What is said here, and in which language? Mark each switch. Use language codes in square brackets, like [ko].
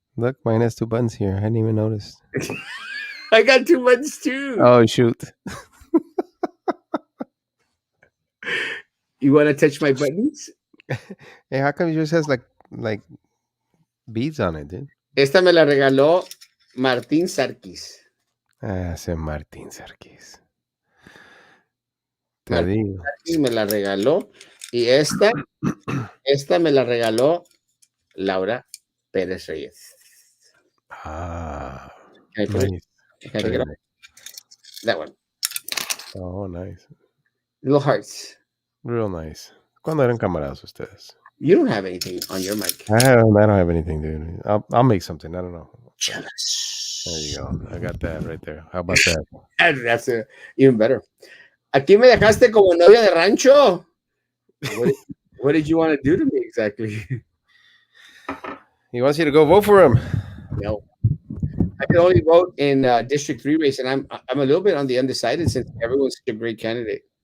[en] Look, mine has 2 buttons here. I hadn't even noticed. I got 2 buttons too. Oh, shoot. You want to touch my buttons? Hey, how come yours has like beads on it, dude? [es] Esta me la regaló Martín Sarkis. Ese Martín Sarkis. Te Martín digo. Sarkis me la regaló. Y esta me la regaló Laura Pérez Reyes. Ah. [en] Can I put it? Nice. Can I take it off? That one. Oh, nice. Little hearts. Real nice. [es] ¿Cuándo eran camaradas ustedes? [en] You don't have anything on your mic. I don't have anything, dude. I'll make something. I don't know. Jealous. There you go. I got that right there. How about that? That's even better. [es] Aquí me dejaste como novia de rancho. [en] What did you want to do to me exactly? He wants you to go vote for him. No. I can only vote in District 3 race, and I'm a little bit on the undecided since everyone's such a great candidate.